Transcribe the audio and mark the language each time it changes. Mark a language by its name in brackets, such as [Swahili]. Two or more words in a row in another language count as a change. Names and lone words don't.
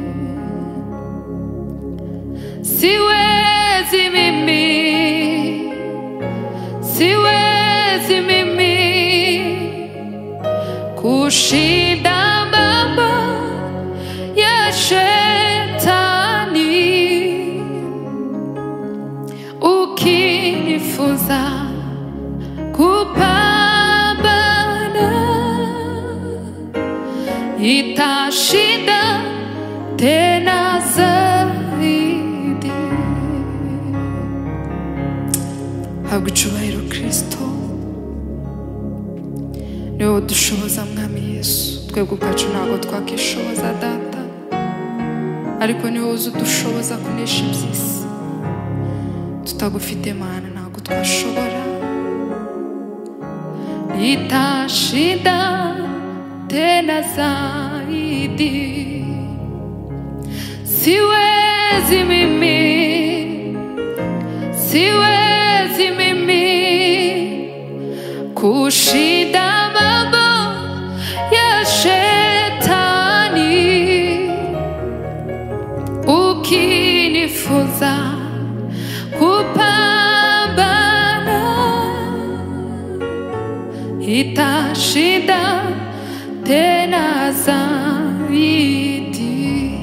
[Swahili] Siwezi mimi kushinda mambo ya shetani, ukinifunza kupambana, nitashinda tena zaidi. [Kinyarwanda] Habwa icyubahiro Kristo, niwe udushoboza mwami Yesu. Twebwe ubwacu ntabwo twakishoboza data, ariko niwe uzi udushoboza kunesha iby'isi. Tutagufite Mana ntabwo twashobora. [Swahili] Nitashinda tena zaidi. Siwezi mimi kushinda mambo ya shetani, ukinifunza kupambana, nitashinda tena zaidi.